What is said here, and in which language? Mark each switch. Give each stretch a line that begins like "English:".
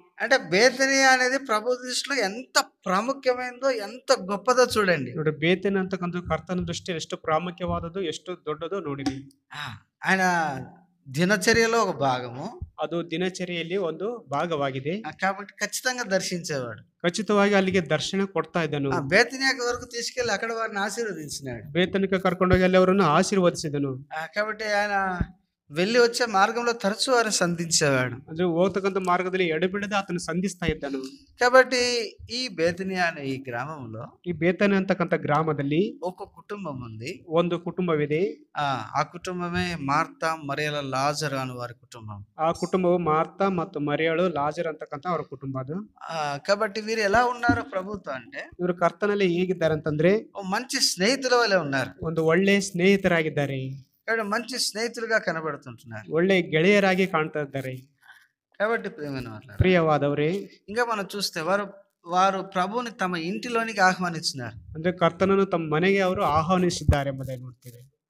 Telugu: అంటే బేతనియా అనేది ప్రభు దృష్టిలో ఎంత ప్రాముఖ్యమైనదో, ఎంత గొప్పదో చూడండి.
Kannada: ನೋಡಿ, ಬೇತನೆ ಅಂತಕ್ಕಂಥ ಕರ್ತನ ದೃಷ್ಟಿಯಲ್ಲಿ ಎಷ್ಟು ಪ್ರಾಮುಖ್ಯವಾದದ್ದು, ಎಷ್ಟು ದೊಡ್ಡದು ನೋಡಿರಿ.
Telugu: ఆయన దినచర్యలో ఒక భాగము,
Kannada: ಅದು ದಿನಚರಿಯಲ್ಲಿ ಒಂದು ಭಾಗವಾಗಿದೆ.
Telugu: కాబట్టి ఖచ్చితంగా దర్శించేవాడు.
Kannada: ಖಚಿತವಾಗಿ ಅಲ್ಲಿಗೆ ದರ್ಶನ ಕೊಡ್ತಾ ಇದ್ದನು.
Telugu: బేతనియాకి వరకు తీసుకెళ్లి అక్కడ వారిని ఆశీర్వదించినాడు.
Kannada: ಬೇತನಿಗೆ ಕರ್ಕೊಂಡೋಗಿ ಅಲ್ಲಿ ಅವರನ್ನು ಆಶೀರ್ವದಿಸಿದನು.
Telugu: కాబట్టి ఆయన వెళ్ళి వచ్చే మార్గంలో తరచూ వారిని సంధించేవాడు.
Kannada: ಅಂದ್ರೆ ಹೋಗ್ತಕ್ಕಂಥ ಮಾರ್ಗದಲ್ಲಿ ಎಡೆಬಿಡದೆ ಆತನು ಸಂಧಿಸ್ತಾ ಇದ್ದನು.
Telugu: కాబట్టి ఈ బేతనియా అనే ఈ గ్రామంలో,
Kannada: ಈ ಬೇತನೆ ಅಂತಕ್ಕಂಥ ಗ್ರಾಮದಲ್ಲಿ
Telugu: ఒక కుటుంబం ఉంది,
Kannada: ಒಂದು ಕುಟುಂಬವಿದೆ.
Telugu: ఆ కుటుంబమే మార్తా మరియల లాజరు అనే వారి కుటుంబం.
Kannada: ಆ ಕುಟುಂಬವು ಮಾರ್ತಾ ಮತ್ತು ಮರಿಯಳು ಲಾಜರ್ ಅಂತಕ್ಕಂಥ ಅವರ ಕುಟುಂಬ ಅದು.
Telugu: కాబట్టి వీరు ఎలా ఉన్నారు ప్రభుతో అంటే,
Kannada: ಇವರು ಕರ್ತನಲ್ಲಿ ಹೇಗಿದ್ದಾರೆ ಅಂತಂದ್ರೆ
Telugu: మంచి స్నేహితుల వలె ఉన్నారు.
Kannada: ಒಂದು ಒಳ್ಳೆ ಸ್ನೇಹಿತರಾಗಿದ್ದಾರೆ,
Telugu: మంచి స్నేహితులుగా కనబడుతుంటున్నారు,
Kannada: ಒಳ್ಳೆ ಗೆಳೆಯರಾಗಿ ಕಾಣ್ತಾ ಇದ್ದಾರೆ.
Telugu: కాబట్టి
Kannada: ಪ್ರಿಯವಾದವರೇ,
Telugu: ఇంకా మనం చూస్తే వారు ప్రభువుని తమ ఇంటిలోనికి ఆహ్వానించినారు.
Kannada: ಅಂದ್ರೆ ಕರ್ತನನ್ನು ತಮ್ಮ ಮನೆಗೆ ಅವರು ಆಹ್ವಾನಿಸಿದ್ದಾರೆ ಎಂಬುದಾಗಿ ನೋಡ್ತೀವಿ.